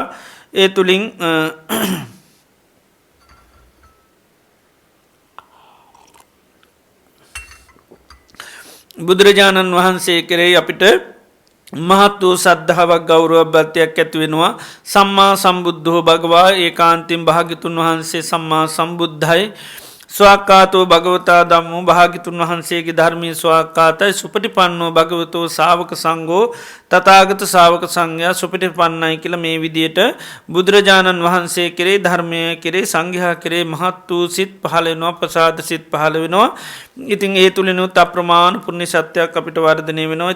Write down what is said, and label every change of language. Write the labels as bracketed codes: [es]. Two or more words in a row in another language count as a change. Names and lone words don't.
[si] ඒ තුළින් බුදුරජාණන් වහන්සේ කෙරෙහි අපිට මහත් වූ සද්ධාවක් ගෞරව භක්තියක් ඇති වෙනවා. [pi] සම්මා සම්බුද්ධෝ භගවා [si] ඒකාන්තයෙන් භාග්‍යතුන් වහන්සේ සම්මා සම්බුද්ධයි. [pi] ස්වාක්කාතෝ භගවතා ධම්මෝ [si] භාග්‍යතුන් වහන්සේගේ ධර්මයේ ස්වාක්කාතයි. [pi] සුපටිපන්නෝ භගවතෝ ශාවක සංඝෝ [si] තථාගත ශාවක සංඝයා සුපටිපන්නයි කියලා මේ විදියට බුදුරජාණන් වහන්සේ කෙරේ ධර්මය කෙරේ සංඝයා කෙරේ මහත් වූ සිත් පහළ වෙනවා. ප්‍රසාද සිත් පහළ වෙනවා. ඉතින් ඒ තුලිනුත් අප්‍රමාණ පුණ්‍ය ශක්තියක් අපිට වර්ධනය වෙනවා.